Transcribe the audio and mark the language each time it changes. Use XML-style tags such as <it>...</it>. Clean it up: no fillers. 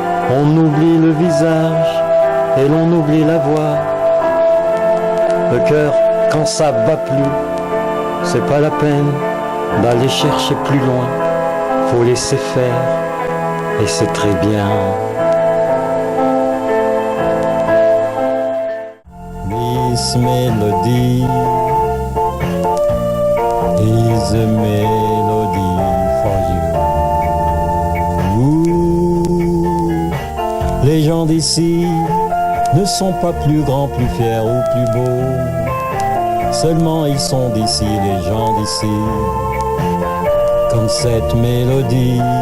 <fr>On oublie le visage et l'on oublie la voix. Le cœur, quand ça bat plus, c'est pas la peine d'aller chercher plus loin. Faut laisser faire et c'est très bien.</fr> <en>This melody is a melody for you.</en> <fr>Ouh, les gens d'ici ne sont pas plus grands, plus fiers ou plus beaux. Seulement ils sont d'ici, les gens d'ici, comme cette mélodie.</fr>